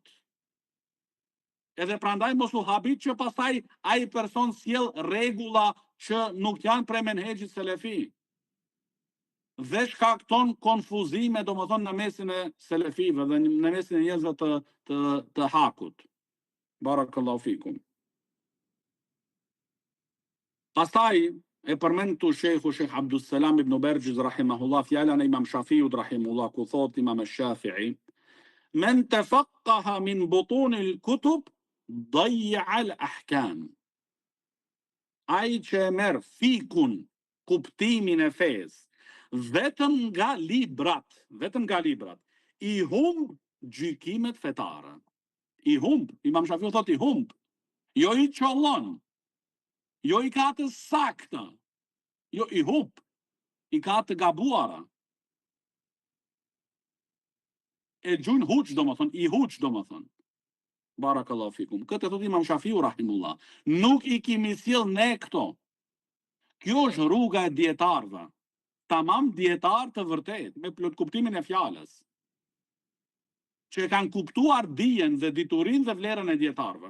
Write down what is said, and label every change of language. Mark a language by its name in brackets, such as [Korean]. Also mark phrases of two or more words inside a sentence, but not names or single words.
[Albanian] Edhe prandaj mos u habit që pastaj ai person sjell rregulla që nuk janë prej menhexhit selefi. Dhe shkakton konfuzime domethënë në mesin e selefive dhe në mesin e njerëzve të hakut. [Arabic] بارك الله فيكم. [Albanian] Pastaj e përmend tu Sheikh Abdusselam ibn Bergjiz rahimahullah fjalën e Imam Shafiut rahimahullah ku thot Imam Shafi'i, [Arabic] من تفقه من بطون الكتب ضيع الأحكام. [Albanian] Ai që merr fikun, kuptimin e fesë vetëm nga librat, i humb gjykimet fetare. Imam Shafiu thot i humb, jo i çollon. jo i ka të sakta, jo i hup, i ka të gabuara. E gjujnë huq, do më thonë, i huq, do më thonë. [Arabic] بارك الله فيكم. [Albanian] Këtë e thot Imam Shafiu rahimullah. Nuk i kimi sjell ne këto. Kjo është rruga e dietarëve. Tamam dietar të vërtet, me plot kuptimin e fjalës. Që e kanë kuptuar dijen dhe diturinë dhe vlerën e dietarëve.